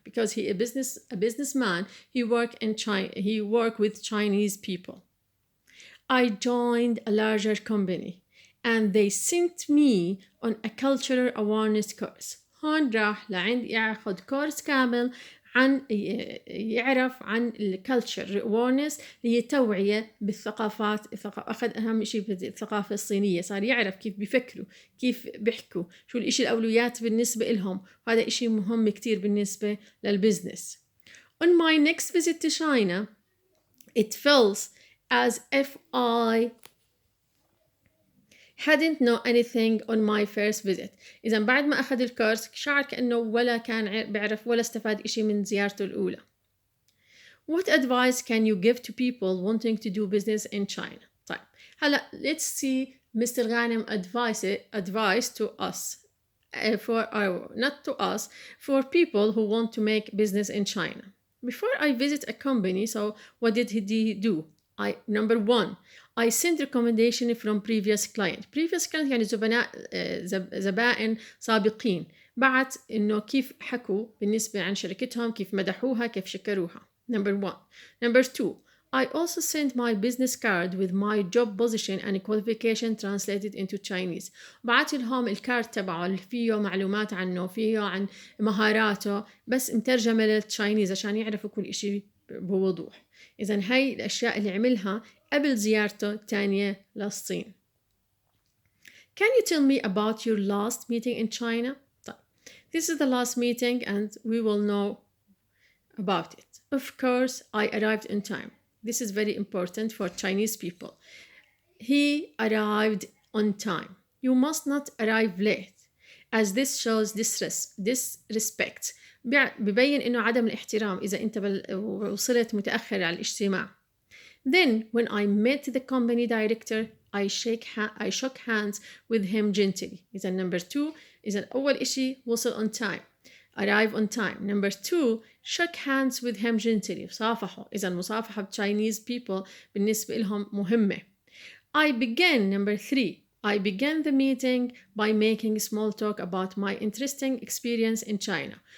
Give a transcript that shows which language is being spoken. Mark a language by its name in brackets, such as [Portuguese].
[English] Because he a businessman, he worked in China. He worked with Chinese people. I joined a larger company, and they sent me on a cultural awareness course. [Arabic] هون راح لعند ياخذ كورس كامل عن يعرف عن الكالتشر awareness اللي هي توعية بالثقافات. أخذ أهم شيء بالثقافة الصينية، صار يعرف كيف بيفكروا، كيف بيحكوا، شو الإشي الأولويات بالنسبة لهم، وهذا إشي مهم كتير بالنسبة للبزنس. [English] On my next visit to China, it feels as if I hadn't know anything on my first visit. [Arabic] إذا بعد ما أخذ الكورس شعر كأنه ولا كان بيعرف ولا استفاد إشي من زيارته الأولى. [English] What advice can you give to people wanting to do business in China? طيب هلا let's see Mr. Ghanem advice to us for our not to us for people who want to make business in China. Before I visit a company, so what did he do? I number one, I send recommendation from previous client. Previous client [Arabic] يعني زبناء زبائن سابقين. بعت إنه كيف حكوا بالنسبة عن شركتهم، كيف مدحوها، كيف شكروها. [English] Number one. Number two, I also sent my business card with my job position and qualification translated into Chinese. [Arabic] بعت لهم الكارد تبعه اللي فيه معلومات عنه، فيه عن مهاراته، بس مترجمة للتشاينيز عشان يعرفوا كل إشي بوضوح. إذا هاي الأشياء اللي عملها قبل زيارته الثانية للصين. [English] Can you tell me about your last meeting in China? [Arabic] طيب. [English] This is the last meeting and we will know about it. Of course, I arrived in time. This is very important for Chinese people. He arrived on time. You must not arrive late, as this shows disrespect. [Arabic] ببين إنه عدم الاحترام إذا أنت وصلت متأخر على الاجتماع. [English] Then, when I met the company director, I shook hands with him gently. [Arabic] إذا [English] number two [Arabic] إذا أول إشي وصل on time. [English] Arrive on time. Number two, shook hands with him gently. [Arabic] صافحوا. إذا المصافحة ب [English] Chinese people [Arabic] بالنسبة لهم مهمة. [English] Number three, I began the meeting by making small talk about my interesting experience in China.